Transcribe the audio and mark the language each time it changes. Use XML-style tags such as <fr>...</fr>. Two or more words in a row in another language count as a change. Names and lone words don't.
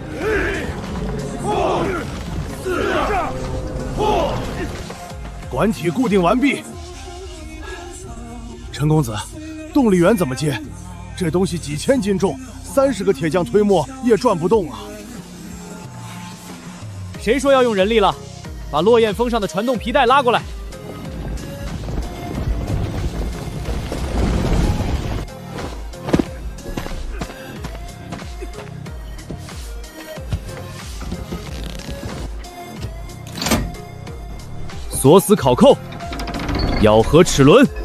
<zh>管體固定完畢。陳公子，動力源怎麼接？這東西幾千斤重，30個鐵匠推磨也轉不動啊！誰說要用人力了？把落雁峰上的传动皮带拉过来。锁死考扣，咬合齿轮。</zh>